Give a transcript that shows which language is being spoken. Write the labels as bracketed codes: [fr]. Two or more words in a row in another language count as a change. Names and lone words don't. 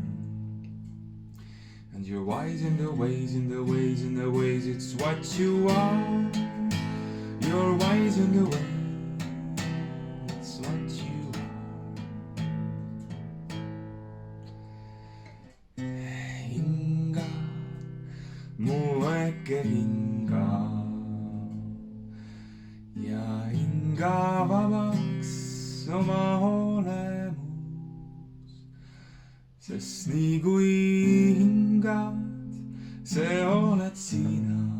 [en] And you're wise in the ways, in the ways, in the ways, it's what you are. You're wise in the ways, it's what you are. [et] Hinga, mu äkki hinga. Ja hinga vabaks oma olemus. Sest nii kui hingad, see oled sina.